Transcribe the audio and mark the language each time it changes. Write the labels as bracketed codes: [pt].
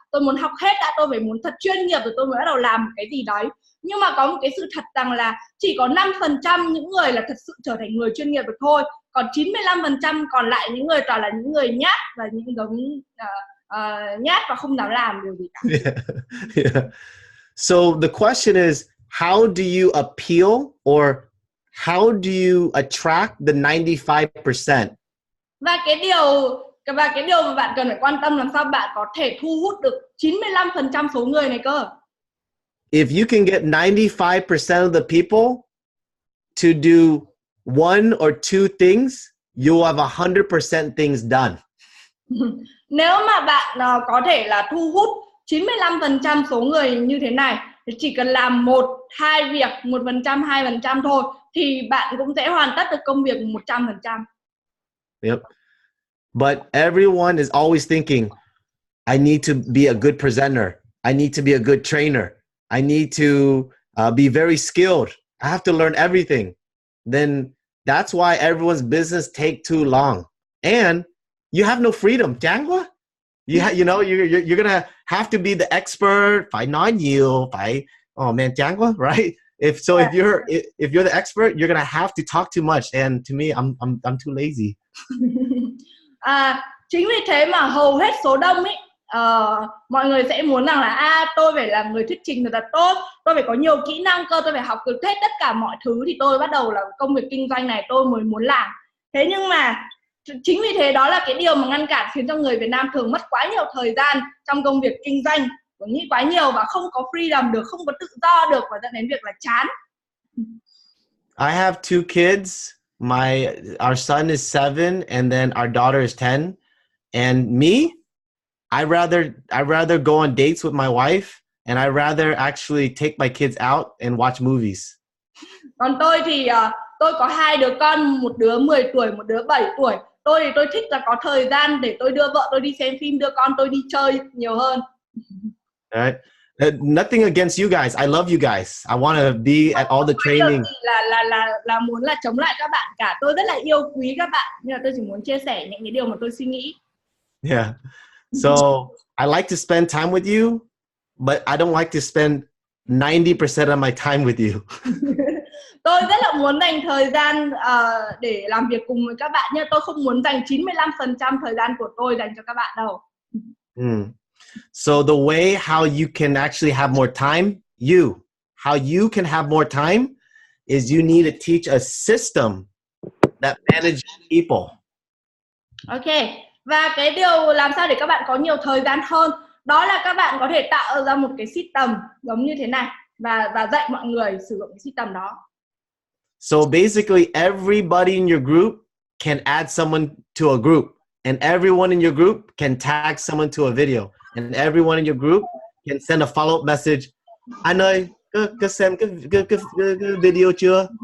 [vi] Tôi muốn học hết đã, tôi phải muốn thật chuyên nghiệp rồi tôi mới bắt đầu làm cái gì đấy. Nhưng mà có một cái sự thật rằng là chỉ có 5% những người là thật sự trở thành người chuyên nghiệp được thôi. Còn 95% còn lại những người toàn là những người nhát và những giống nhát và không dám làm điều gì cả. [en] Yeah. So the question is, how do you appeal or how do you attract the 95%? [vi] Và cái điều mà bạn cần phải quan tâm làm sao bạn có thể thu hút được 95% số người này cơ. [en] If you can get 95% of the people to do one or two things, you have 100% things done. [vi] Nếu mà bạn có thể là thu hút 95% số người như thế này, thì chỉ cần làm 1-2 việc, 1%, 2% thôi, thì bạn cũng sẽ hoàn tất được công việc 100%. [en] Yep. But everyone is always thinking, I need to be a good presenter. I need to be a good trainer. I need to be very skilled. I have to learn everything. Then that's why everyone's business take too long. And you have no freedom. [vi] Chán quá. [en] You're gonna have to be the expert. [vi] Phải nói nhiều. Phải, [en] oh man, [vi] chán quá, [en] right? If you're the expert, you're gonna have to talk too much. And to me, I'm too lazy. [vi] Chính vì thế mà hầu hết số đông ấy, mọi người sẽ muốn rằng là tôi phải làm người thuyết trình thật là tốt, tôi phải có nhiều kỹ năng cơ, tôi phải học được hết tất cả mọi thứ thì tôi bắt đầu là công việc kinh doanh này tôi mới muốn làm. Thế nhưng mà chính vì thế đó là cái điều mà ngăn cản khiến cho người Việt Nam thường mất quá nhiều thời gian trong công việc kinh doanh, nghĩ quá nhiều và không có freedom được, không có tự do được và dẫn đến việc là chán. [en] I have two kids. Our son is 7 and then our daughter is 10. And me, I rather go on dates with my wife and I rather actually take my kids out and watch movies. [vi] Còn tôi thì tôi có 2 đứa con, một đứa 10 tuổi, một đứa 7 tuổi. Tôi thì tôi thích là có thời gian để tôi đưa vợ tôi đi xem phim, đưa con tôi đi chơi nhiều hơn. [en] Right. Nothing against you guys. I love you guys. I want to be at all the training. [vi] Là muốn là chống lại các bạn cả. Tôi rất là yêu quý các bạn, nhưng mà tôi chỉ muốn chia sẻ những cái điều mà tôi suy nghĩ. [en] Yeah. So I like to spend time with you, but I don't like to spend 90% of my time with you. [vi] Tôi rất là muốn dành thời gian để làm việc cùng với các bạn, nhưng tôi không muốn dành 95% thời gian của tôi dành cho các bạn đâu. [en] So the way how you can actually have more time, how you can have more time is you need to teach a system that manages people. [vi] Ok. Và cái điều làm sao để các bạn có nhiều thời gian hơn Đó là các bạn có thể tạo ra một cái system giống như thế này và dạy mọi người sử dụng cái system đó. [en] So basically, everybody in your group can add someone to a group, and everyone in your group can tag someone to a video, and everyone in your group can send a follow-up message. [vi] Anh ơi, có xem cái video chưa?